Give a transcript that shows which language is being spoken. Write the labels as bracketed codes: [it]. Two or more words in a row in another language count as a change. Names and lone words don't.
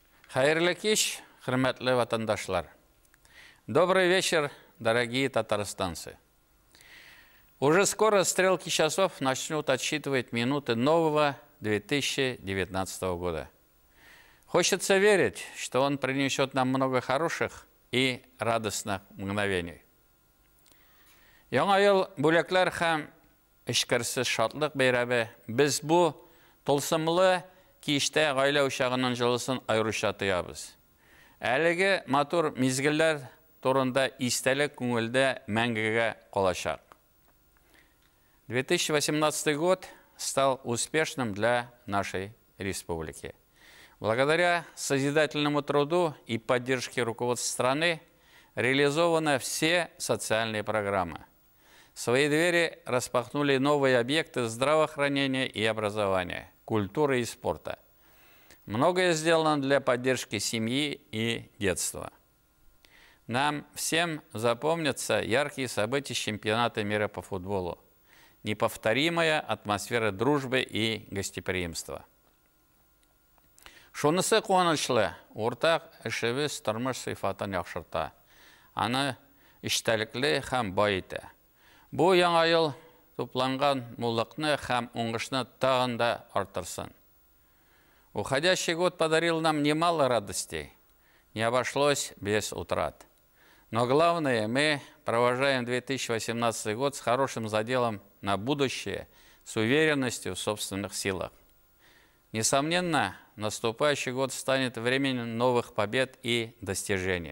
[tt] Хайырлы кеш, хөрмәтле ватандашлар. [ru] Добрый вечер, дорогие татарстанцы. Уже скоро стрелки часов начнут отсчитывать минуты нового 2019 года. Хочется верить, что он принесет нам много хороших и радостных мгновений. [tt] Яңа ел бүләкләр һәм эшкәрсез шатлык бәйрәме без бу тылсымлы киштә гаилә учагының җылысын аеруча тоябыз. Әлеге матур мизгелләр турында истәлек күңелдә мәңгегә калачак. [ru] 2018 год стал успешным для нашей республики. Благодаря созидательному труду и поддержке руководства страны реализованы все социальные программы. Свои двери распахнули новые объекты здравоохранения и образования, культуры и спорта. Многое сделано для поддержки семьи и детства. Нам всем запомнятся яркие события чемпионата мира по футболу, неповторимая атмосфера дружбы и гостеприимства. [tt] Шунысы куанычлы, уртак эшебез тормыш сыйфатын яхшырта, аны эчтәлекле һәм бай итә. Бу яңа ел тупланган муллыкны һәм уңышны тагын да артырсын. [ru] Уходящий год подарил нам немало радостей, не обошлось без утрат. Но главное, мы провожаем 2018 год с хорошим заделом на будущее, с уверенностью в собственных силах. Несомненно, наступающий год станет временем новых побед и достижений.